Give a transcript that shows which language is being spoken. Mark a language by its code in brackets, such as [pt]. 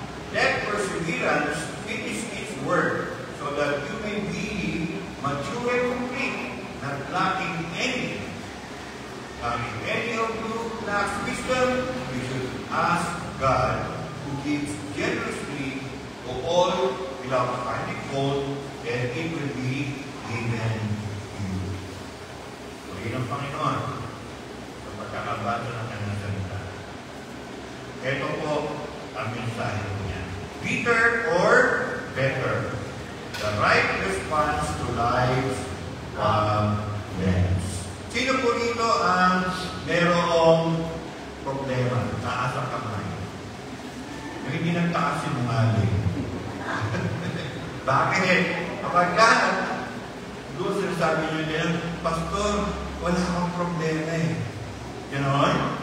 [en] Let perseverance finish its work, so that you may be mature and complete, not lacking anything. If any of you lacks wisdom, we should ask God, who gives generously to all without finding fault, and it will be given you. [tl] Tuloy ng Panginoon sa pagkakabasa ng kanyang salita. Ito po ang mensahe niya. [en] Bitter or better? The right response to life's problems. [tl] Sino po dito ang merong problema? Taas ang kamay. Yung hindi nagtaas yung umaling. Bakit? Kapag doon sinasabi nyo nila, Pastor, wala akong problema eh. Ganon?